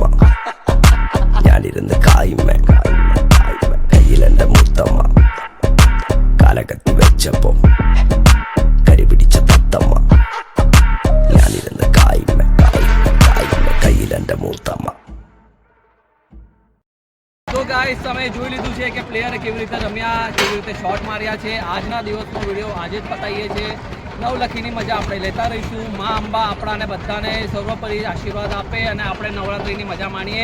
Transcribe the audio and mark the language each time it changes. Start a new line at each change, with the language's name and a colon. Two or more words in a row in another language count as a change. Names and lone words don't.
Malayalam: ഞാനിരുന്ന് കായുമ്മ കയ്യിലെന്റെ മുത്തമ്മ, കാലകത്തി വെച്ചപ്പോ കരിപിടിച്ച തത്തമ്മ. ഞാനിരുന്ന് കായുമ്മ കയ്യിലെന്റെ മുത്തമ്മ.
Gujarati: તો ગાઈસ, તમે જોઈ લીધું છે કે પ્લેયરે કેવી રીતે રમ્યા, કેવી રીતે શોટ માર્યા છે. આજના દિવસનો વિડીયો આજે જ પતાવીએ છીએ. નવલખીની મજા આપણે લેતા રહીશું. મા અંબા આપણાને બધાને સર્વોપરી આશીર્વાદ આપે અને આપણે નવરાત્રિની મજા માણીએ.